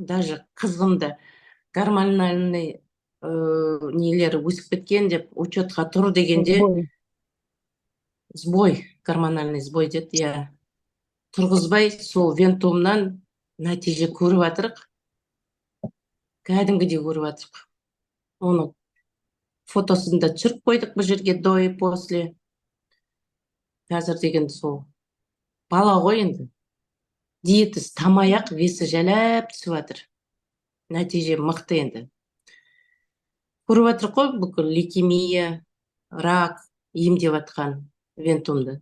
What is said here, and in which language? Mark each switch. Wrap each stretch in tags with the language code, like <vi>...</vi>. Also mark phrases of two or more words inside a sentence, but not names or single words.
<kk>Даже қызымды гормональный нелері өсіп кеткен деп учетқа тұр дегенде,</kk> <ru>гормональный сбой</ru> <kk>деді, иә. Тұрғызбай, сол вентумнан нәтиже көріп жатырық. Кәдімгідей көріп жатырық. Оны фотосын да түсіріп қойдық бұл жерге,</kk> <ru>до и после.</ru> <kk>Қазір деген сол бала ғой енді. Диетасы тамаяқ, весі жәләп түсіп жатыр. Нәтиже мықты енді. Көріп жатырық қой, бүкіл лейкемия, рак емдеп жатқан вентумды.</kk>